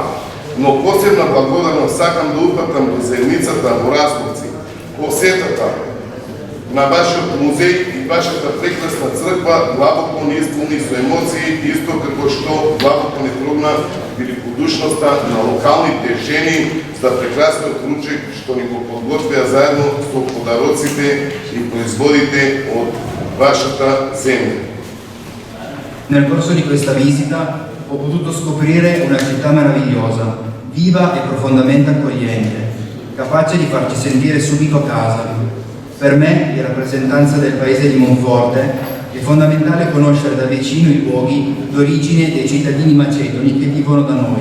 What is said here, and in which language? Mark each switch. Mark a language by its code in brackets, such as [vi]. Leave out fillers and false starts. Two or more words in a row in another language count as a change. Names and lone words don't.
[mk] Но посебна благодарност сакам да упатам до заедницата во Разловци, посетата на вашиот музеј и вашата прекрасна црква длабоко не исполни со емоции, исто како што длабоко не трогна великодушноста на локалните жени за прекрасниот ручек што ни го подготвија заедно со подароците и производите од вашата земја. [it] Nel corso di questa visita ho potuto scoprire una città meravigliosa, viva e profondamente accogliente, capace di farci sentire subito a casa. Per me, in rappresentanza del paese di Monforte, è fondamentale conoscere da vicino i luoghi d'origine dei cittadini macedoni che vivono da noi.